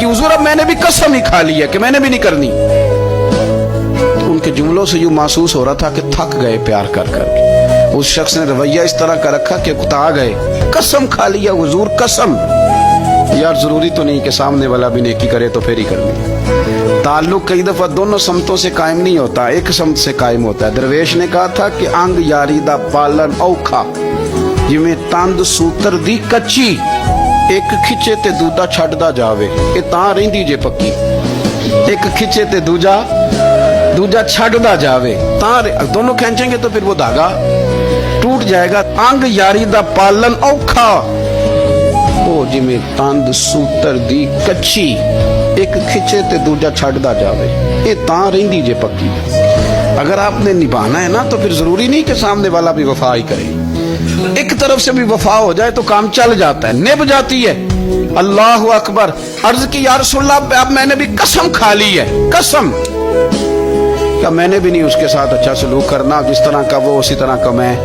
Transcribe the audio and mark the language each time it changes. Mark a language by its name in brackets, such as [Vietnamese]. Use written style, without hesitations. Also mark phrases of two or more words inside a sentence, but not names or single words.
[Urdu] حضور اب میں نے بھی قسم ہی کھا لی ہے کہ میں نے بھی نہیں کرنی۔ تو ان کے جملوں سے یوں محسوس ہو رہا تھا کہ تھک گئے پیار کر کر کے۔ اس شخص نے رویہ اس طرح کا رکھا کہ اکتا گئے، قسم کھا لیا حضور قسم۔ یار ضروری تو نہیں کہ سامنے والا بھی نیکی کرے تو پھر ہی کرنی۔ تعلق کئی دفعہ دونوں سمتوں سے قائم نہیں ہوتا، ایک سمت سے قائم ہوتا ہے۔ درویش نے کہا تھا کہ [Punjabi] انگ یاری دا پالن اوکھا، جویں تند سوتر دی کچی، ایک کھچے تے دوجا چھڈدا جاوے، اے تاں رہندی جے پکی۔ ایک کھچے تے دوجا چھڈدا جاوے، [Urdu] تاں دونوں کھینچیں گے تو پھر وہ دھاگا ٹوٹ جائے گا۔ [Punjabi] انگ یاری دا پالن اوکھا، او جویں تند سوتر دی کچی، ایک کھچے تے دوجا چھڈدا جاوے، اے تاں رہندی جے پکی۔ [Urdu] اگر آپ نے نبھانا ہے نا تو پھر ضروری نہیں کہ سامنے والا بھی وفا ہی کرے، ایک طرف سے بھی وفا ہو جائے تو کام چل جاتا ہے، نبھ جاتی ہے۔ [Arabic] اللہ اکبر۔ [Urdu] عرض کی [Arabic] یا رسول اللہ [Urdu] اب میں نے بھی قسم کھا لی ہے، قسم کہ میں نے بھی نہیں اس کے ساتھ اچھا سلوک کرنا، جس طرح کا وہ اسی طرح کا میں۔